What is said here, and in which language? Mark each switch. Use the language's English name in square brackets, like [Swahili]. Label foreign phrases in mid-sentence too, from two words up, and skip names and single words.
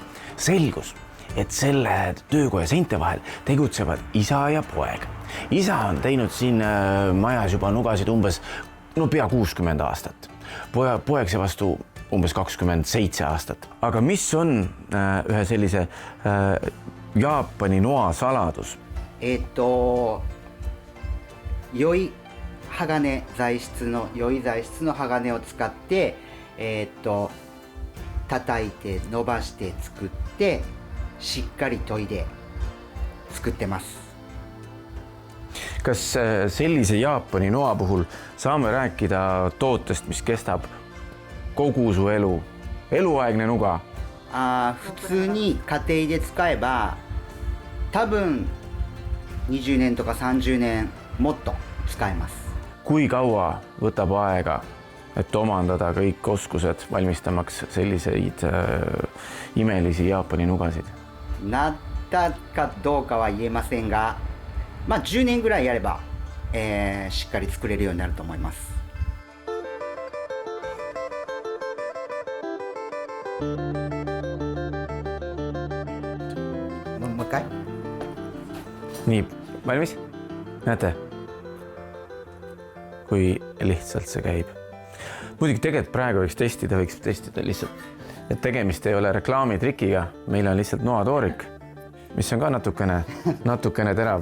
[Estonian] Selgus, et selle töökoja seinte vahel tegutsevad isa ja poeg. Isa on teinud siin majas juba nugasid umbes pea 60 aastat. Poeg see vastu umbes 27 aastat. Aga mis on ühe sellise Jaapani noa saladus? [Japanese] 良い鋼材質の良い材質の鋼を使って叩いて伸ばして作ってしっかり研いで作ってます。 [Estonian] Kas sellise Jaapani noa puhul saame rääkida tootest, mis kestab kogu su elu? Eluaegne nuga? [Japanese] 普通に家庭で使えば多分20年とか30年もっと使えます。 [Estonian] Kui kaua võtab aega, et omandada kõik oskused valmistamaks selliseid imelisi Jaapani nugasid? [Japanese] なったかどうかは言えませんが、10年ぐらいやれば、しっかり作れるようになると思います。もう一回 [Estonian] Nii, valmis? Näete, kui lihtsalt see käib. Muidugi tegelikult praegu võiks testida lihtsalt, et tegemist ei ole reklaamitrikiga. Meil on lihtsalt noatoorik, mis on ka natukene terav.